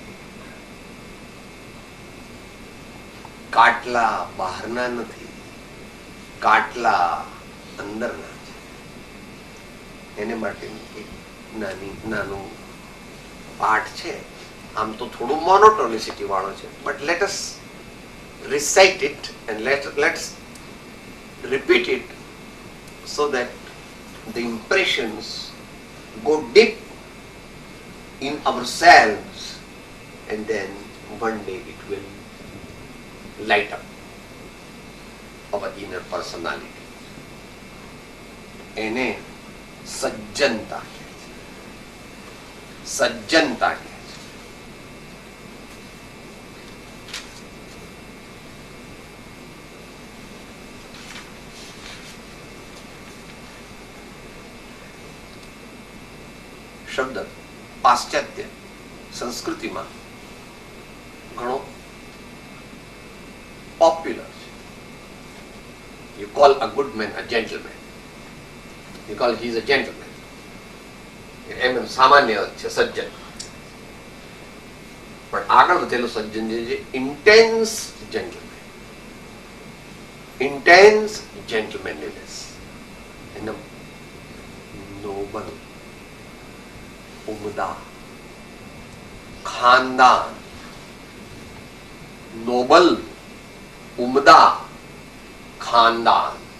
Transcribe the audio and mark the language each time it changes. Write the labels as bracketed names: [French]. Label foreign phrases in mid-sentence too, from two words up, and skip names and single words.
[Gujarati] કાટલા બહારના નથી, કાટલા અંદરના છે. એને માટે એક નાનું પાઠ છે. આમ તો થોડું મોનોટોનિસિટી વાળો છે, [English] but let us recite it and let's repeat it so that the impressions go deep in ourselves and then one day it will light up our inner personality. [Gujarati] એને સજ્જનતા કહે છે. સજ્જનતા કહે છે. શબ્દ પાશ્ચાત્ય સંસ્કૃતિમાં ઘણો પોપ્યુલર છે. [English] You call a good man a gentleman. Because he is a gentleman. [Gujarati] એમ સામાન્ય છે સજ્જન. પણ આગળ વધેલું સજ્જન જે [English] intense gentleman, intense gentlemanliness, [Gujarati] એનો નોબલ, ઉમદા, ખાનદાન, નોબલ, ઉમદા, ખાનદાન.